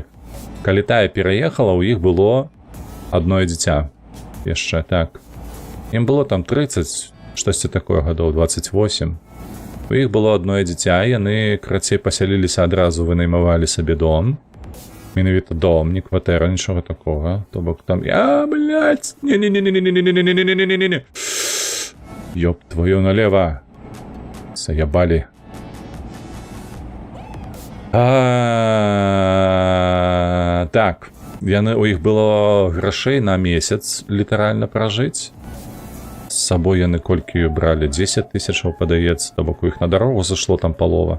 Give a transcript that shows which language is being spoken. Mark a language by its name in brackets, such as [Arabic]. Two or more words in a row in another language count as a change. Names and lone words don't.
[Belarusian] Калі тая пераехала, у іх было адно дзіця. Яшчэ так. Ім было там 30, штосьці такое гадоў, 28. У іх было адно дзіця, яны, крацей, пасяліліся адразу, вынаймавалі сабе дом. Менавіта дом, не кватэра, нічога такога. То бок там, [Russian] блядь, не-не-не-не-не-не-не-не-не-не-не-не-не-не. Ёб твою налево. Заябали. [Belarusian] Так, у іх было грошей на месяц літаральна пражыць. З сабой яны колькі бралі? 10 тысячаў, падаецца, то бок у іх на дарогу зашло там палова.